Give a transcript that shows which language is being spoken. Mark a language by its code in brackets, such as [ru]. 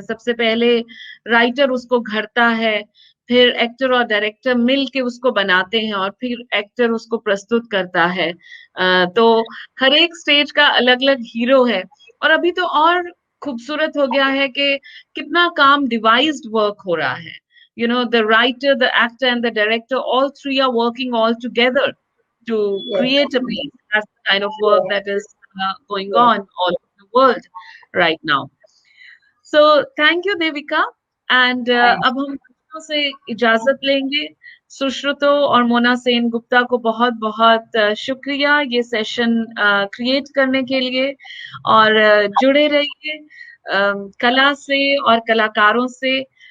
[hi] सबसे पहले राइटर उसको घड़ता है, फिर एक्टर और डायरेक्टर मिल के उसको बनाते हैं, और फिर एक्टर उसको प्रस्तुत करता है. तो हर एक स्टेज का अलग अलग हीरो है. और अभी तो और खूबसूरत हो गया है कि कितना काम डिवाइस्ड वर्क हो रहा है. [en] The writer, the actor and the director, all three are working all together to create a piece. That's the kind of work that is going on all over the world right now. So thank you Devika, and [hi] अब हम बच्चों से इजाजत लेंगे. सुश्रुतो और मोना सेन गुप्ता को बहुत बहुत शुक्रिया ये सेशन क्रिएट करने के लिए, और जुड़े रहिए कला से और कलाकारों से.